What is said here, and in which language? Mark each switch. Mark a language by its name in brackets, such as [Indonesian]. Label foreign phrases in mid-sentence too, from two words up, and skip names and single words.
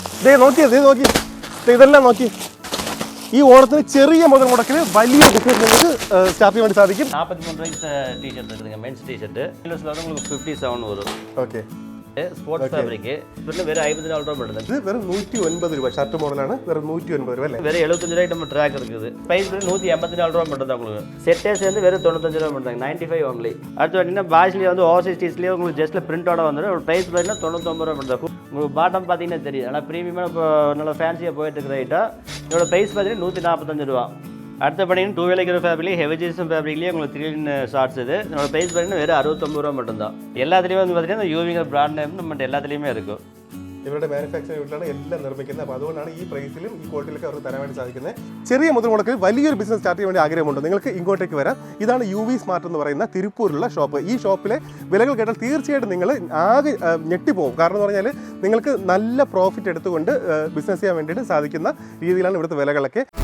[Malayalam] നോക്കി ഇതെല്ലാം നോക്കി. ഈ ഓണത്തിന് ചെറിയ മുതൽ മുടക്കിൽ വലിയ ബിസിനസ് നിങ്ങൾക്ക് സ്റ്റാർട്ട് ചെയ്യാൻ വേണ്ടി സാധിക്കും. [Tamil] 43 ரூபாய்க்கு டிஷர்ட் இருக்குங்க, [English] mens t-shirt. [Tamil] இதில் உங்களுக்கு 57 வரும். [Malayalam] ഓക്കെ, സ്പോർട്സ് ഫാബ്രിക് വെറും 54 രൂപ വരുന്നത്. ഇത് വെറും 109 രൂപ. ഷർട്ട് മോഡലാണ്, വെറും 109 രൂപ അല്ലേ? [Tamil] வெறும் 75 ரூபாய்க்கு நம்ம ட்ராக் இருக்குது. ப்ரைஸ் வந்து 184 ரூபா மட்டும் தான் உங்களுக்கு. செட்டே சேர்ந்து வெறும் 95 ரூபா மட்டும் தான், 95 ஒன்லி. அடுத்து பார்த்தீங்கன்னா பாய்ஸ்லேயே வந்து [English] oversize tees [Tamil] உங்களுக்கு ஜஸ்ட்ல பிரிண்டோட வந்துடும். ஒரு ப்ரைஸ் பார்த்தீங்கன்னா 99 ரூபா மட்டும் தான். உங்களுக்கு பாட்டம் பார்த்தீங்கன்னா தெரியும், ஆனால் ப்ரீமியமாக இப்போ நல்லா ஃபேன்சியாக போயிட்டு இருக்கிற ஐட்டம். இதோட ப்ரைஸ் பார்த்தீங்கன்னா 145 ரூபா. அடுத்த பார்த்தீங்கன்னா 2 வேலைக்கிற ஃபேப்ரிக்லேயே ஹெவி ஜீசன் ஃபேப்ரிக்லேயே உங்களுக்கு 3 ஷார்ட்ஸ் இது. இதோட ப்ரைஸ் பார்த்தீங்கன்னா வெறும் 69 ரூபா மட்டும்தான். எல்லாத்துலேயுமே வந்து பார்த்தீங்கன்னா யூவிங்கிற [English] brand name [Tamil] நம்ம எல்லாத்துலேயுமே இருக்கும். [Malayalam] ഇവരുടെ [English] manufacturing unit [Malayalam] എല്ലാം നിർമ്മിക്കുന്നത്. അപ്പോൾ അതുകൊണ്ടാണ് ഈ പ്രൈസിലും ഈ ക്വാളിറ്റിയിലൊക്കെ അവർക്ക് തരാൻ വേണ്ടി സാധിക്കുന്നത്. ചെറിയ മുതൽ മുടക്കിൽ വലിയൊരു [English] business start [Malayalam] ചെയ്യാൻ വേണ്ടി ആഗ്രഹമുണ്ട് നിങ്ങൾക്ക് ഇങ്ങോട്ടേക്ക് വരാം. ഇതാണ് UV സ്മാർട്ട് എന്ന് പറയുന്ന തിരുപ്പൂരിലുള്ള ഷോപ്പ്. ഈ ഷോപ്പിലെ വിലകൾ കേട്ടാൽ തീർച്ചയായിട്ടും നിങ്ങൾ ആകെ ഞെട്ടിപ്പോകും. കാരണം എന്ന് പറഞ്ഞാൽ നിങ്ങൾക്ക് നല്ല പ്രോഫിറ്റ് എടുത്തുകൊണ്ട് ബിസിനസ് ചെയ്യാൻ വേണ്ടിയിട്ട് സാധിക്കുന്ന രീതിയിലാണ് ഇവിടുത്തെ വിലകളൊക്കെ.